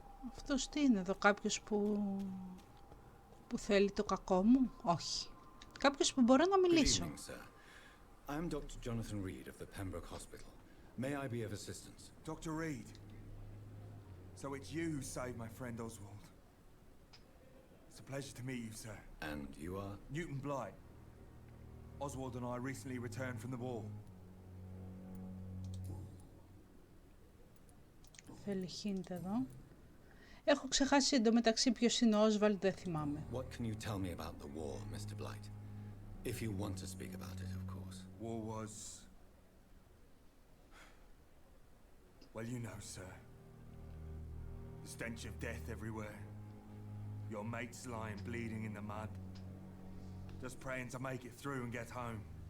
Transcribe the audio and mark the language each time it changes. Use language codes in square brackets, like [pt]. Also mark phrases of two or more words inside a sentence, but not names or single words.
[el] Αυτός τι είναι εδώ, κάποιος που θέλει το κακό μου? Όχι. Κάποιος που μπορώ να μιλήσω. [en] Good evening, sir. I am Dr. Jonathan Reed of the Pembroke Hospital. May I be of assistance? Dr. Reed. So it's you who saved my friend Oswald. It's a pleasure to meet you, sir. And you are? Newton Blight. Oswald and I recently returned from the war. [el] Θέλει hint εδώ. Έχω ξεχάσει εντωμεταξύ ποιος είναι ο Oswald, δεν θυμάμαι. [en] What can you tell me about the war, Mr. Blight? If you want to speak about it, of course. War was... Well, you know, sir. The stench of death everywhere. Your mates lying bleeding in the mud. Just praying to make it through and get home.